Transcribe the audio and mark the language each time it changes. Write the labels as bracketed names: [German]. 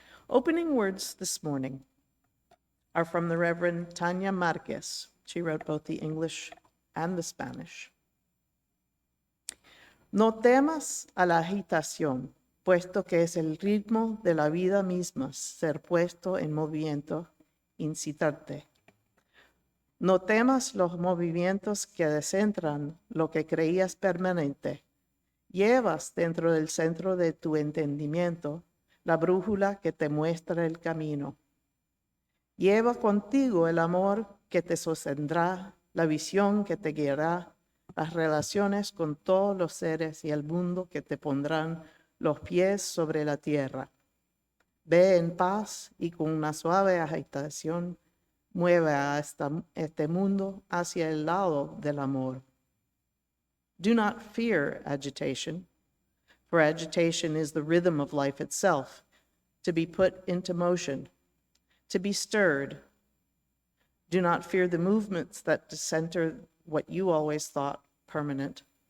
[English] Opening words this morning are from the Reverend Tanya Marquez. She wrote both the English and the Spanish. [Spanish] No temas a la agitación, puesto que es el ritmo de la vida misma ser puesto en movimiento, incitarte. No temas los movimientos que descentran lo que creías permanente. Llevas dentro del centro de tu entendimiento la brújula que te muestra el camino. Lleva contigo el amor que te sostendrá, la visión que te guiará, las relaciones con todos los seres y el mundo que te pondrán los pies sobre la tierra. Ve en paz y con una suave agitación mueve a este mundo hacia el lado del amor. [English] Do not fear agitation, for agitation is the rhythm of life itself, to be put into motion, to be stirred. Do not fear the movements that decenter what you always thought permanent.